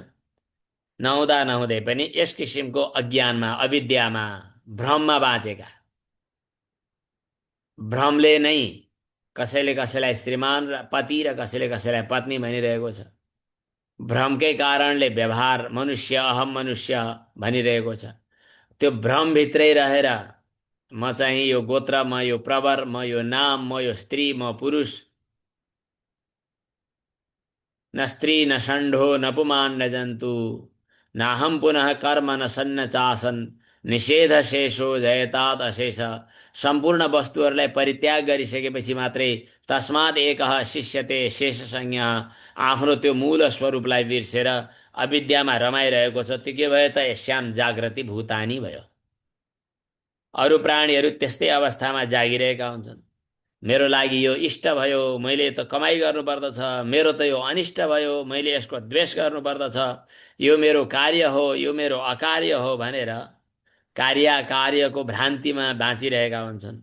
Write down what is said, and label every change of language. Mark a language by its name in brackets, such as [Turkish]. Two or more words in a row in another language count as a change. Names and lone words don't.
[Nepali] नहुँदा नहुँदै पनि यस किसिमको अज्ञानमा अविद्यामा भ्रममा बाँचेका, भ्रमले नै कसैले कसैलाई श्रीमान र पति र कसैले कसैलाई पत्नी भनिरहेको छ। भ्रमकै कारणले व्यवहार मनुष्य अहम मनुष्य भनिरहेको छ। त्यो भ्रमभित्रै रहेर म चाहिँ यो गोत्र, म यो प्रवर, म यो नाम, म यो स्त्री, म पुरुष, [Sanskrit] न स्त्री न षण्ढो न पुमान् न जन्तु नाहम पुनः कर्म न सन्न चासन निषेध शेषो जयताद अशेष। [Nepali] सम्पूर्ण वस्तुहरूलाई परित्याग गरिसकेपछि मात्रै [Sanskrit] तस्मात् एकः शिष्यते शेष संज्ञ, [Nepali] आफ्नो त्यो मूल स्वरूपलाई बिर्सेर अविद्यामा रमाइरहेको छ। त्यो के भयो त? [Sanskrit] श्याम जागृति भूतानी [Nepali] भयो। अरू प्राणीहरू त्यस्तै अवस्थामा जागिरहेका हुन्छन्। मेरो लागि यो इष्ट भयो, मैले त कमाइ गर्नुपर्दछ, मेरो त यो अनिष्ट भयो, मैले यसको द्वेष गर्नुपर्दछ, यो मेरो कार्य हो, यो मेरो अकार्य हो भनेर कार्यको भ्रान्तिमा बाँचिरहेका हुन्छन्।